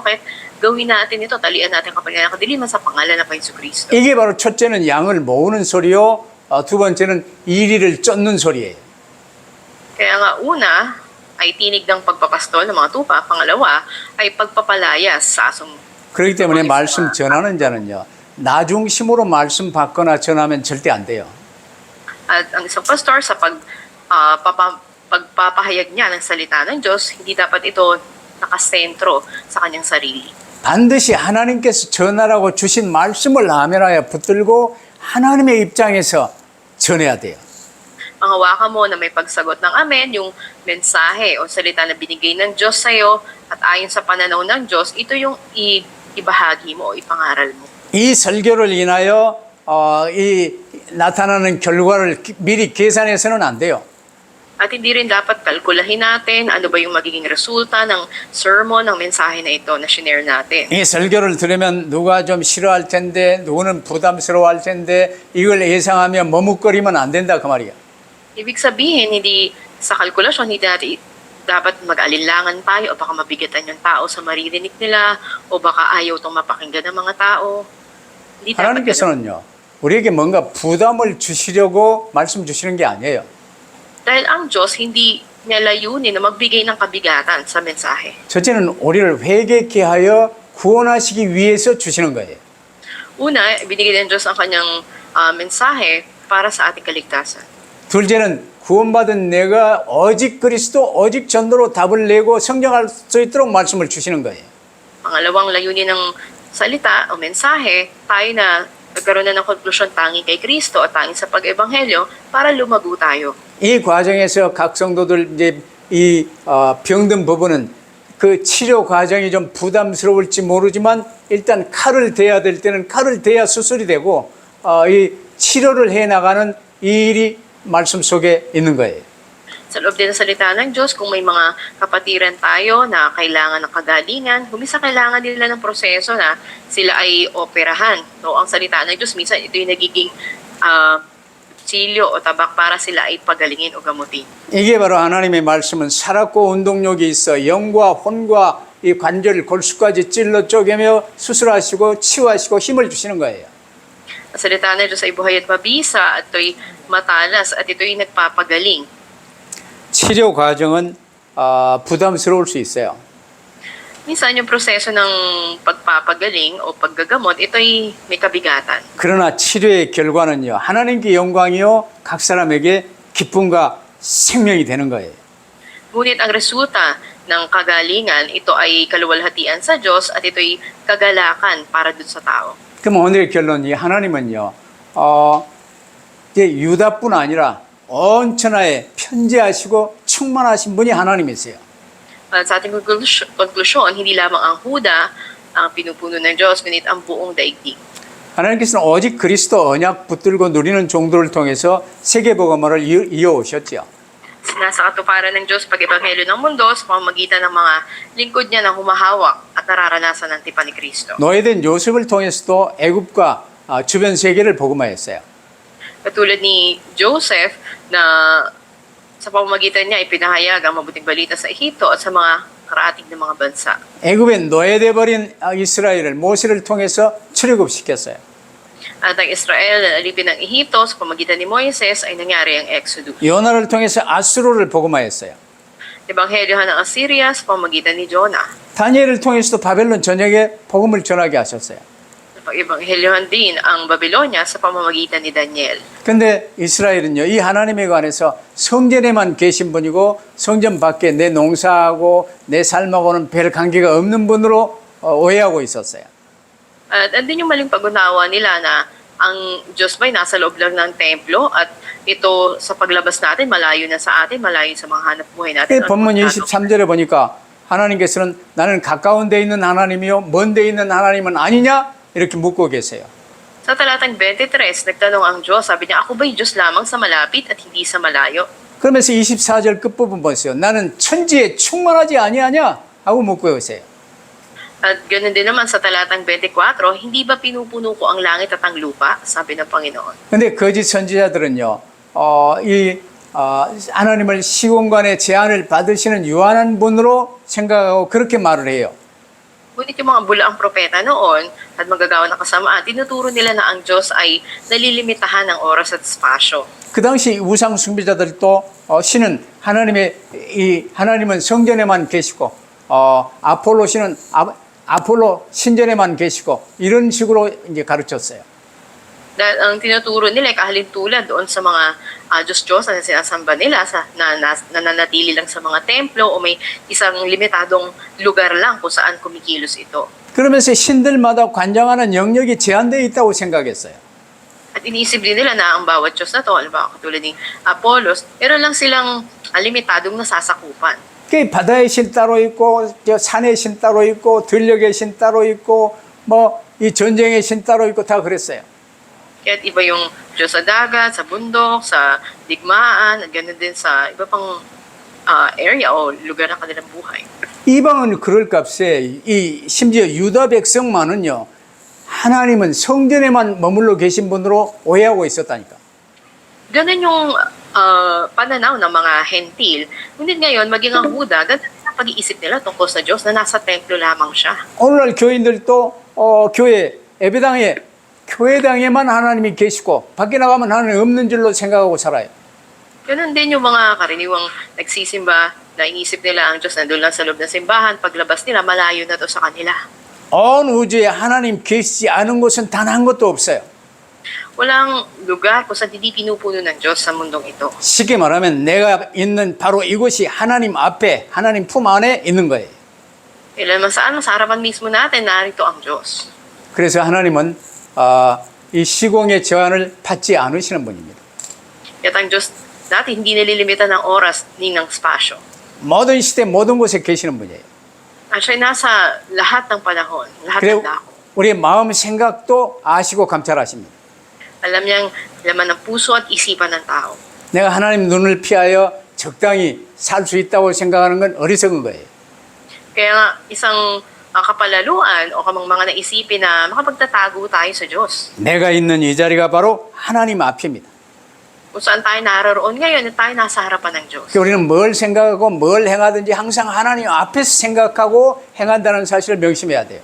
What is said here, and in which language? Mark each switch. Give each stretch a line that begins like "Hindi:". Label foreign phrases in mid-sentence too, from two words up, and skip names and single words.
Filipino: Kaya gawin natin ito, talian natin ang kapangyarihan ng kadiliman sa pangalan ng Panginoon Kristo.
Korean: 이게 바로 첫째는 양을 모으는 소리요, 두 번째는 이리를 쫓는 소리예요.
Filipino: Kaya nga una ay tinig ng pagpapastol ng mga tupa, pangalawa ay pagpapalayas sa asong.
Korean: 그렇기 때문에 말씀 전하는 자는요, 나 중심으로 말씀 받거나 전하면 절대 안 돼요.
Filipino: At ang isang pastor sa pagpapahayag niya ng salita ng Diyos, hindi dapat ito nakasentro sa kanyang sarili.
Korean: 반드시 하나님께서 전하라고 주신 말씀을 아멘하여 붙들고 하나님의 입장에서 전해야 돼요.
Filipino: Ang hawakan mo na may pagsagot ng amen, yung mensahe o salita na binigay ng Diyos sa iyo at ayon sa pananaw ng Diyos, ito yung ibahagi mo o ipangaral mo.
Korean: 이 설교를 인하여 이 나타나는 결과를 미리 계산해서는 안 돼요.
Filipino: At hindi rin dapat kalkulahin natin ano ba yung magiging resulta ng sermon, ng mensahe na ito na shinare natin.
Korean: 이 설교를 들으면 누가 좀 싫어할 텐데 누구는 부담스러워할 텐데 이걸 예상하며 머뭇거리면 안 된다 그 말이야.
Filipino: Ibig sabihin, hindi sa kalkulasyon, hindi natin dapat mag-alinlangan tayo o baka mabigatan yung tao sa maririnig nila o baka ayaw itong mapakinggan ng mga tao. Hindi dapat ganun.
Korean: 하나님께서는요, 우리에게 뭔가 부담을 주시려고 말씀 주시는 게 아니에요.
Filipino: Dahil ang Diyos, hindi niya layunin na magbigay ng kabigatan sa mensahe.
Korean: 첫째는 우리를 회개케 하여 구원하시기 위해서 주시는 거예요.
Filipino: Una, binigay ng Diyos ang kanyang mensahe para sa ating kaligtasan.
Korean: 둘째는 구원받은 내가 오직 그리스도 오직 전도로 답을 내고 성장할 수 있도록 말씀을 주시는 거예요.
Filipino: Pangalawang layunin ng salita o mensahe, tayo na nagkaroon na ng konklusyon tanging kay Kristo at tanging sa pag-ebanghelyo para lumago tayo.
Korean: 이 과정에서 각 성도들 이제 이 병든 부분은 그 치료 과정이 좀 부담스러울지 모르지만 일단 칼을 대야 될 때는 칼을 대야 수술이 되고 이 치료를 해나가는 이 일이 말씀 속에 있는 거예요.
Filipino: Sa loob din ng salita ng Diyos, kung may mga kapatiran tayo na kailangan ng kagalingan, minsan kailangan nila ng proseso na sila ay operahan. No, ang salita ng Diyos, minsan ito yung nagiging silyo o tabak para sila ay pagalingin o gamutin.
Korean: 이게 바로 하나님의 말씀은 살았고 운동력이 있어 영과 혼과 이 관절 골수까지 찔러 쪼개며 수술하시고 치유하시고 힘을 주시는 거예요.
Filipino: Ang salita ng Diyos ay buhay at mabisa at ito'y matalas at ito'y nagpapagaling.
Korean: 치료 과정은 부담스러울 수 있어요.
Filipino: Minsan yung proseso ng pagpapagaling o paggagamot, ito'y may kabigatan.
Korean: 그러나 치료의 결과는요, 하나님께 영광이요, 각 사람에게 기쁨과 생명이 되는 거예요.
Filipino: Ngunit ang resulta ng kagalingan, ito ay kaluwalhatian sa Diyos at ito'y kagalakan para dun sa tao.
Korean: 그럼 오늘의 결론이 하나님은요, 이제 유다뿐 아니라 온 천하에 편재하시고 충만하신 분이 하나님이세요.
Filipino: At sa ating konklusyon, hindi lamang ang Huda ang pinupuno ng Diyos, ngunit ang buong daigdig.
Korean: 하나님께서는 오직 그리스도 언약 붙들고 누리는 종들을 통해서 세계복음화를 이어오셨죠.
Filipino: Nasa katuparan ng Diyos pag-ebanghelyo ng mundo sa pamamagitan ng mga lingkod niya na humahawak at nararanasan ng tipan ni Kristo.
Korean: 노예된 요셉을 통해서도 애굽과 주변 세계를 복음화했어요.
Filipino: Katulad ni Joseph na sa pamamagitan niya ipinahayag ang mabuting balita sa Ehipto at sa mga karatig ng mga bansa.
Korean: 애굽에 노예돼 버린 이스라엘을 모세를 통해서 출애굽시켰어요.
Filipino: At ang Israel na alipin ng Ehipto sa pamamagitan ni Moises ay nangyari ang Exodus.
Korean: 요나를 통해서 아수르를 복음화했어요.
Filipino: Ebanghelyohan ng Assyria sa pamamagitan ni Jonah.
Korean: 다니엘을 통해서도 바벨론 전역에 복음을 전하게 하셨어요.
Filipino: Ebanghelyohan din ang Babylonia sa pamamagitan ni Daniel.
Korean: 근데 이스라엘은요, 이 하나님에 관해서 성전에만 계신 분이고 성전 밖에 내 농사하고 내 삶하고는 별 관계가 없는 분으로 오해하고 있었어요.
Filipino: At andun yung maling pag-unawa nila na ang Diyos ba'y nasa loob lang ng templo at ito sa paglabas natin, malayo na sa atin, malayo sa mga hanap buhay natin.
Korean: 본문 23절에 보니까 하나님께서는 나는 가까운 데 있는 하나님이요 먼 데 있는 하나님은 아니냐? 이렇게 묻고 계세요.
Filipino: Sa talatang 23, nagtanong ang Diyos, sabi niya, ako ba'y Diyos lamang sa malapit at hindi sa malayo?
Korean: 그러면서 24절 끝부분 보세요. 나는 천지에 충만하지 아니하냐? 하고 묻고 계세요.
Filipino: At ganoon din naman sa talatang 24, hindi ba pinupuno ko ang langit at ang lupa? Sabi ng Panginoon.
Korean: 근데 거짓 선지자들은요, 하나님을 시공간의 제한을 받으시는 유한한 분으로 생각하고 그렇게 말을 해요.
Filipino: Ngunit yung mga bulaang propeta noon at magagawa ng kasamaan, tinuturo nila na ang Diyos ay nalilimitahan ng oras at spasyo.
Korean: 그 당시 우상 숭배자들도 신은 하나님은 성전에만 계시고 아폴로 신은 아폴로 신전에만 계시고 이런 식으로 이제 가르쳤어요.
Filipino: Dahil ang tinuturo nila ay kahalintulad doon sa mga Diyos-Diyos na sinasamba nila na nananatili lang sa mga templo o may isang limitadong lugar lang kung saan kumikilos ito.
Korean: 그러면서 신들마다 관장하는 영역이 제한되어 있다고 생각했어요.
Filipino: At iniisip din nila na ang bawat Diyos na to, halimbawa katulad ni Apollos, meron lang silang limitadong nasasakupan.
Korean: 그 바다의 신 따로 있고 산의 신 따로 있고 들녘의 신 따로 있고 뭐 이 전쟁의 신 따로 있고 다 그랬어요.
Filipino: Kaya't iba yung Diyos sa dagat, sa bundok, sa digmaan, at ganoon din sa iba pang area o lugar ng kanilang buhay.
Korean: 이방은 그럴 값에 심지어 유다 백성만은요, 하나님은 성전에만 머물러 계신 분으로 오해하고 있었다니까.
Filipino: Ganun yung pananaw ng mga hentil. Ngunit ngayon, maging ang Huda, ganun ang pag-iisip nila tungkol sa Diyos na nasa templo lamang siya.
Korean: 오늘날 교인들도 교회 교회당에만 하나님이 계시고 밖에 나가면 하나님 없는 줄로 생각하고 살아요.
Filipino: Ganun din yung mga karaniwang nagsisimba na inisip nila ang Diyos nandun lang sa loob ng simbahan. Paglabas nila, malayo na to sa kanila.
Korean: 온 우주에 하나님 계시지 않은 곳은 단 한 곳도 없어요.
Filipino: Walang lugar kung saan hindi pinupuno ng Diyos sa mundong ito.
Korean: 쉽게 말하면 내가 있는 바로 이곳이 하나님 앞에, 하나님 품 안에 있는 거예요.
Filipino: Kailanman saan, sa harapan mismo natin, narito ang Diyos.
Korean: 그래서 하나님은 이 시공의 제한을 받지 않으시는 분입니다.
Filipino: Kaya ang Diyos natin hindi nalilimita ng oras ni ng spasyo.
Korean: 모든 시대 모든 곳에 계시는 분이에요.
Filipino: Actually, nasa lahat ng panahon, lahat
Korean: 그리고
Filipino: ng dako.
Korean: 우리의 마음 생각도 아시고 감찰하십니다.
Filipino: Alam niyang laman ng puso at isipan ng tao.
Korean: 내가 하나님 눈을 피하여 적당히 살 수 있다고 생각하는 건 어리석은 거예요.
Filipino: Kaya nga, isang kapalaluan o kamang mga naisipin na makapagtatago tayo sa Diyos.
Korean: 내가 있는 이 자리가 바로 하나님 앞입니다.
Filipino: Kung saan tayo naroroon ngayon, tayo nasa harapan ng Diyos.
Korean: 그러니까 우리는 뭘 생각하고 뭘 행하든지 항상 하나님 앞에서 생각하고 행한다는 사실을 명심해야 돼요.